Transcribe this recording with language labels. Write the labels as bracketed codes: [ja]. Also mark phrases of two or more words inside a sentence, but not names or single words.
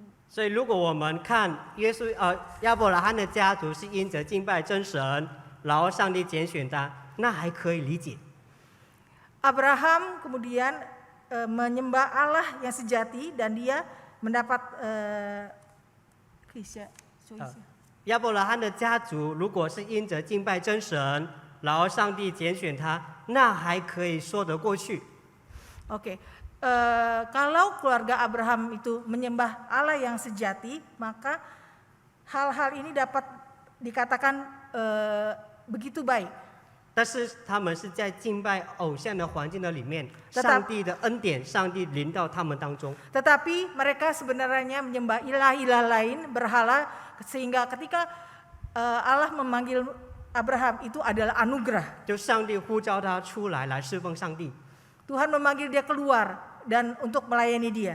[zh] 所以，如果我们看亚伯拉罕的家族是因着敬拜真神，然后上帝拣选他，那还可以理解。 [id] Abraham kemudian menyembah Allah yang sejati dan dia mendapat [zh] 亚伯拉罕的家族如果是因着敬拜真神，然后上帝拣选他，那还可以说得过去。 [id] Oke, kalau keluarga Abraham itu menyembah Allah yang sejati, maka hal-hal ini dapat dikatakan begitu baik. [zh] 但是他们是在敬拜偶像的环境的里面，上帝的恩典，上帝临到他们当中。 [id] Tetapi mereka sebenarnya menyembah ilah-ilah lain, berhala, sehingga ketika Allah memanggil Abraham itu adalah anugerah. [zh] 就上帝呼召他出来侍奉上帝。 [id] Tuhan memanggil dia keluar dan untuk melayani dia.